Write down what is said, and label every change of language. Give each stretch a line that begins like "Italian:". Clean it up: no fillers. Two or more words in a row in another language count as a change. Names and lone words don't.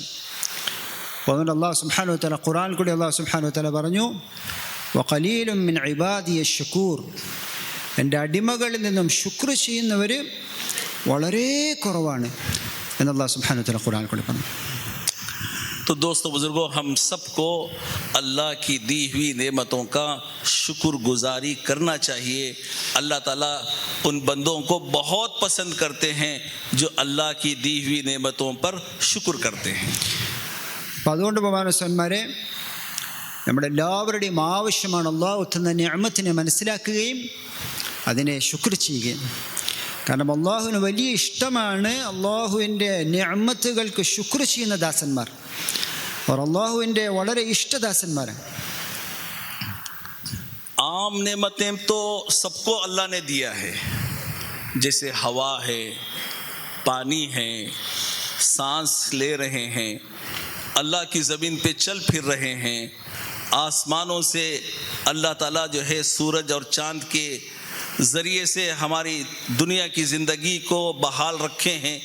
Malayalam: അതുകൊണ്ട്
Arabic: الله سبحانه وتعالى
Malayalam: ഖുർആനിൽ കൂടി
Arabic: الله سبحانه وتعالى
Malayalam: പറഞ്ഞു,
Arabic: وقليل من عبادي الشكور,
Malayalam: എൻ്റെ അടിമകളിൽ നിന്നും ശുക്ർ ചെയ്യുന്നവർ വളരെ കുറവാണ് എന്ന്
Arabic: الله سبحانه وتعالى
Malayalam: ഖുർആനിൽ കൂടി പറഞ്ഞു.
Urdu: تو دوستو بزرگوں، ہم سب کو اللہ کی دی ہوئی نعمتوں کا شکر گزاری کرنا چاہیے. اللہ تعالیٰ ان بندوں کو بہت پسند کرتے ہیں جو اللہ کی دی ہوئی نعمتوں پر شکر کرتے ہیں.
Malayalam: അപ്പം അതുകൊണ്ട് ബഹുമാനസ്വന്മാരെ, നമ്മുടെ എല്ലാവരുടെയും ആവശ്യമാണ് അള്ളാഹു തന്ന നിഅമത്തിനെ മനസ്സിലാക്കുകയും അതിനെ ശുക്ർ ചെയ്യുകയും. കാരണം അള്ളാഹുവിന് വലിയ ഇഷ്ടമാണ് അള്ളാഹുവിൻ്റെ നിഅമത്തുകൾക്ക് ശുക്ർ ചെയ്യുന്ന ദാസന്മാർ. അവർ അള്ളാഹുവിൻ്റെ വളരെ ഇഷ്ടദാസന്മാരാണ്.
Urdu: عام نعمتیں تو سب کو اللہ نے دیا ہے، جیسے ہوا ہے، پانی ہے، سانس لے رہے ہیں، اللہ کی زمین پہ چل پھر رہے ہیں. آسمانوں سے اللہ تعالیٰ جو ہے سورج اور چاند کے ذریعے سے ہماری دنیا کی زندگی کو بحال رکھے ہیں.